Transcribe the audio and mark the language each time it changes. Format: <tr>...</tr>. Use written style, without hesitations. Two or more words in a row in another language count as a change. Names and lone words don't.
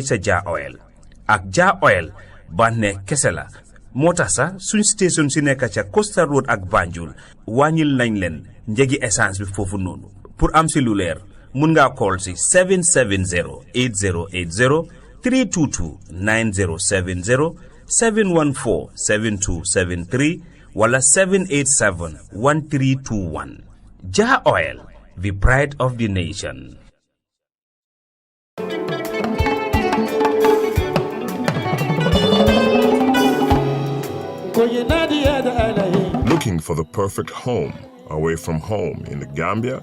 <wo>sa Ja Oil ak Ja Oil bànneex kese la moo tax sax suñ station si nekk ca Costa Road ak Banjul wàññil nañ leen njëgi essence bi foofu noonu pour am si lu leer mun ngaa call si 770-8080 322-9070 714-7273 wala 787-1321 Ja Oil,</wo> <en>the pride of the nation. Looking for the perfect home away from home in the Gambia?</en>